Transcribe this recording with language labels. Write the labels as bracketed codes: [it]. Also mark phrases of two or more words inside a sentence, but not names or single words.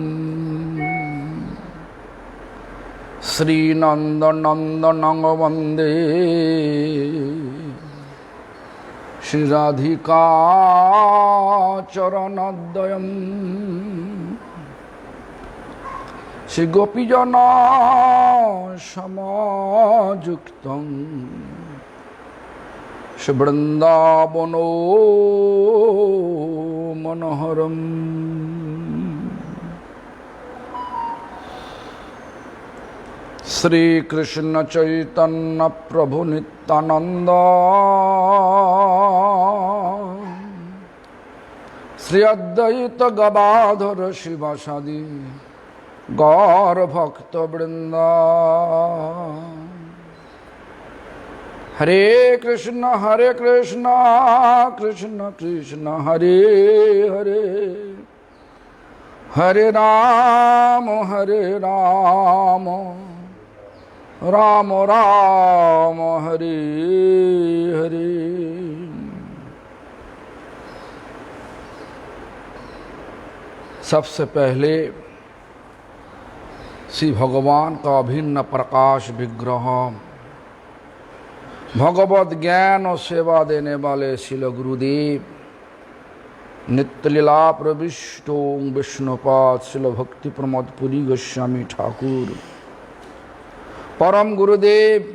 [sa] শ্রীনন্দনন্দনং বন্দে শ্রীরাধিকা চরণদ্বয়ম শ্রীগোপীজন সমযুক্তং শ্রীবৃন্দাবন মনোহরম। श्री कृष्ण चैतन्य प्रभु नित्यानंद श्री अद्वैत गदाधर शिवासादि गौर भक्त वृंद। हरे कृष्ण कृष्ण कृष्ण हरे हरे हरे राम राम राम हरे हरे। [hi] सबसे पहले श्री भगवान का अभिन्न प्रकाश विग्रह भगवत ज्ञान और सेवा देने वाले श्रील गुरुदेव नित्यलीला प्रविष्टो विष्णुपाद श्रील भक्ति प्रमोद पुरी गोस्वामी ठाकुर परम गुरुदेव